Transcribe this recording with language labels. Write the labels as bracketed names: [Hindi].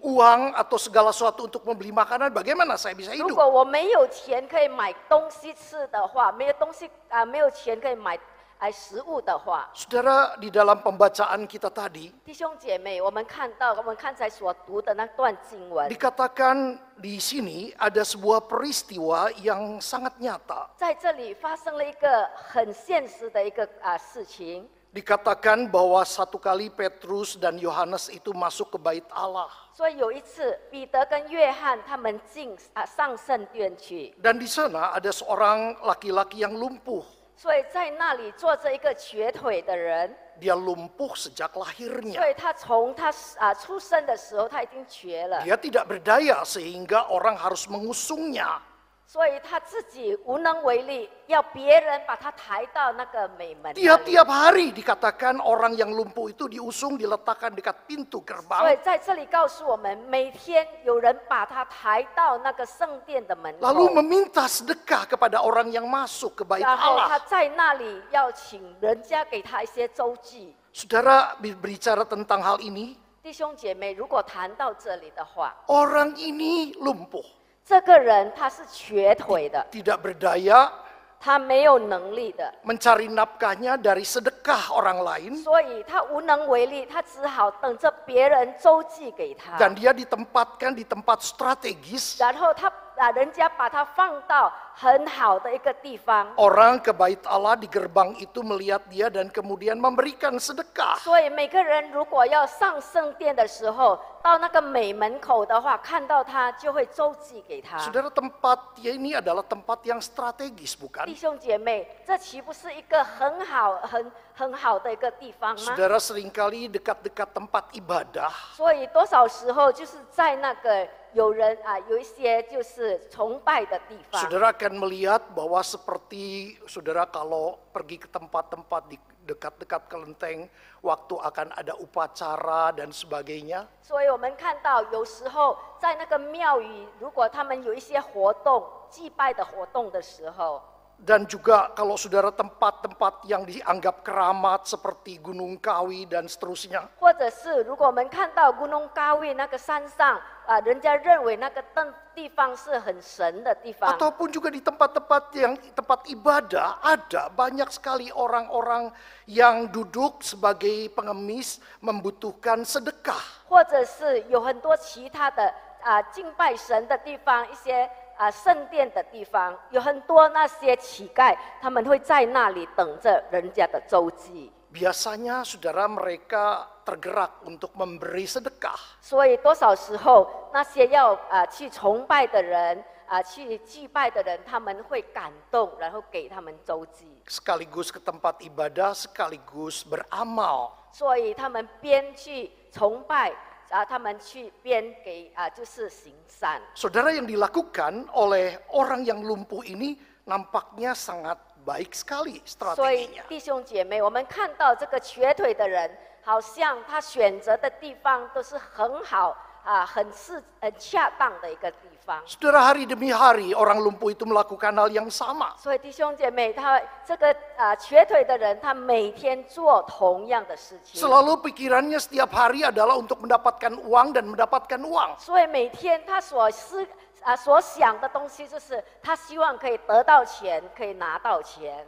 [Indonesian] uang atau segala sesuatu untuk membeli makanan, bagaimana saya bisa [Chinese] 如 [Indonesian] hidup? [Chinese] 果我没有钱可以买东西吃的话，没有钱可以买食物的话， [Indonesian] Saudara, di dalam pembacaan kita tadi [Chinese] 弟兄姐妹，我们看刚才所读的那段经文， [Indonesian] dikatakan di sini ada sebuah peristiwa yang sangat nyata. [Chinese] 在这里发生了一个很现实的一个事情。 [Indonesian] Dikatakan bahwa satu kali Petrus dan Yohanes itu masuk ke bait Allah. [Chinese] 所以有一次，彼得跟约翰他们上圣殿去， [Indonesian] Dan di sana ada seorang laki-laki yang lumpuh. [Chinese] 所以在那里坐着一个瘸腿的人， [Indonesian] Dia lumpuh sejak [Chinese] 所 [Indonesian] lahirnya. [Chinese] 以他从他出生的时候他已经瘸了， [Indonesian] Dia tidak berdaya sehingga orang harus mengusungnya. [Chinese] 所以他自己无能为力，要别人把他抬到那个美门那里。 [Indonesian] Tiap-tiap hari dikatakan orang yang lumpuh itu diusung, diletakkan dekat pintu [Chinese] 所以 [Indonesian] gerbang. [Chinese] 在这里告诉我们，每天有人把他抬到那个圣殿的门口， [Indonesian] Lalu meminta sedekah kepada orang yang masuk ke bait [Chinese] 然后他 [Indonesian] Allah. [Chinese] 在那里要请人家给他一些周济。 [Indonesian] Saudara, berbicara tentang hal ini, [Chinese] 弟兄姐妹，如果谈到这里的话， [Indonesian] orang ini lumpuh, [Chinese] 这个人他是瘸腿的， [Indonesian] tidak berdaya, [Chinese] 他没有能力的， [Indonesian] mencari nafkahnya dari sedekah orang lain, [Chinese] 所以他无能为力，他只好等着别人周济给他。 [Indonesian] dan dia ditempatkan di tempat strategis. [Chinese] 然后人家把他放到很好的一个地方， [Indonesian] Orang ke bait Allah di gerbang itu melihat dia dan kemudian memberikan sedekah. [Chinese] 所以每个人如果要上圣殿的时候，到那个美门口的话，看到他就会周济给他。 [Indonesian] Saudara, tempat ini adalah tempat yang strategis, [Chinese] 弟 [Indonesian] bukan? [Chinese] 兄姐妹，这岂不是一个很好的一个地方吗？ [Indonesian] Saudara, seringkali dekat-dekat tempat ibadah, [Chinese] 所以多少时候就是在那个有一些就是崇拜的地方。 [Indonesian] saudara akan melihat bahwa seperti saudara kalau pergi ke tempat-tempat di dekat-dekat kelenteng, waktu akan ada upacara dan sebagainya. [Chinese] 所以我们看到有时候在那个庙宇，如果他们有一些活动、祭拜的活动的时候， [Indonesian] Dan juga kalau saudara tempat-tempat yang dianggap keramat seperti Gunung Kawi dan seterusnya. [Chinese] 或者是如果我们看到Gunung Kawi那个山上人家认为那个地方是很神的地方， [Indonesian] Ataupun juga di tempat ibadah ada banyak sekali orang-orang yang duduk sebagai pengemis membutuhkan sedekah. [Chinese] 或者是有很多其他的敬拜神的地方，一些圣殿的地方，有很多那些乞丐，他们会在那里等着人家的周济。 [Indonesian] Biasanya saudara mereka tergerak untuk memberi sedekah. [Chinese] 所以多少时候那些要去崇拜的人去祭拜的人，他们会感动，然后给他们周济。 [Indonesian] Sekaligus ke tempat ibadah, sekaligus beramal. [Chinese] 所以他们边去崇拜，他们去边给就是行善。 [Indonesian] Saudara, yang dilakukan oleh orang yang lumpuh ini nampaknya sangat baik sekali [Chinese] 所以 [Indonesian] strateginya. [Chinese] 弟兄姐妹，我们看到这个瘸腿的人，好像他选择的地方都是很好很恰当的一个地方。 [Indonesian] Saudara, hari demi hari orang lumpuh itu melakukan hal yang sama. [Chinese] 所以弟兄姐妹，他这个瘸腿的人，他每天做同样的事情。 [Indonesian] Selalu pikirannya setiap hari adalah untuk mendapatkan uang dan mendapatkan uang. [Chinese] 所以每天他所所想的东西就是他希望可以得到钱，可以拿到钱，